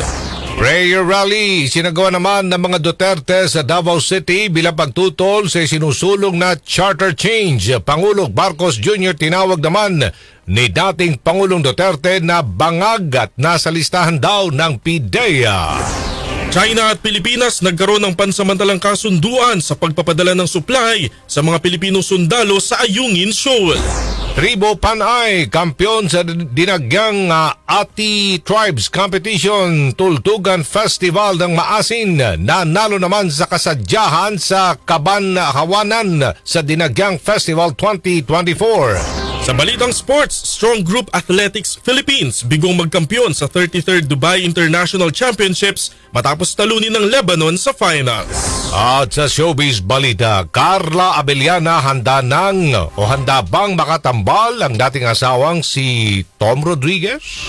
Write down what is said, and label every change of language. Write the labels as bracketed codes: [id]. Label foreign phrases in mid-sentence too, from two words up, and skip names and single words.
[tl] Prayer Rally sinagawa naman ng mga Duterte sa Davao City bilang pagtutol sa sinusulong na [en] charter change. [tl] Pangulong Marcos Jr. tinawag naman ni dating Pangulong Duterte na bangag at nasa listahan daw ng PIDEA. China at Pilipinas nagkaroon ng pansamantalang kasunduan sa pagpapadala ng supply sa mga Pilipinong sundalo sa Ayungin Shoal. Tribo Panay, kampiyon sa dinagyang Ati Tribes Competition Tultugan Festival ng Maasin, nanalo naman sa kasadyahan sa Kabanhawanan sa Dinagyang Festival 2024. Sa balitang sports, Strong Group Athletics Philippines bigong magkampiyon sa 33rd Dubai International Championships matapos talunin ng Lebanon sa finals. At sa showbiz balita, Carla Abellana handa bang makatambal ang dating asawang si Tom Rodriguez?